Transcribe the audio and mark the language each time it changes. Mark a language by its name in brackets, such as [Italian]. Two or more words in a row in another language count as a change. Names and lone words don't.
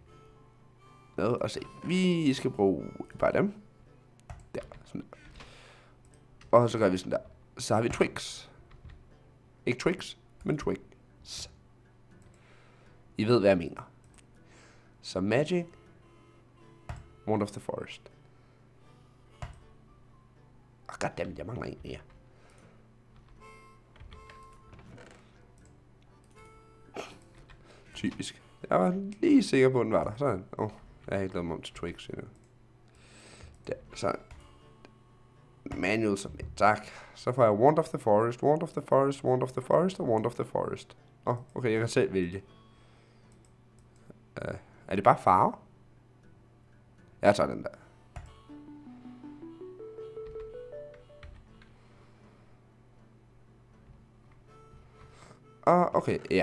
[Danish] Noget at se. Vi skal bruge bare dem. Der, sådan der. Og så gør vi sådan der. Så har vi tricks. Ikke tricks, men tricks. I ved, hvad jeg mener. Så magic. Wand of the Forest. Goddammit, jeg mangler en mere. Typisk. Jeg var lige sikker på, at den var der. Sådan. Jeg har ikke lavet mig om til tricks endnu. Der, sådan. Manual som tak. Så får jeg Wand of the Forest, Wand of the Forest, Wand of the Forest og Wand of the Forest. Okay, jeg kan selv vælge. Er det bare farve? Jeg tager den der. Okay, ja.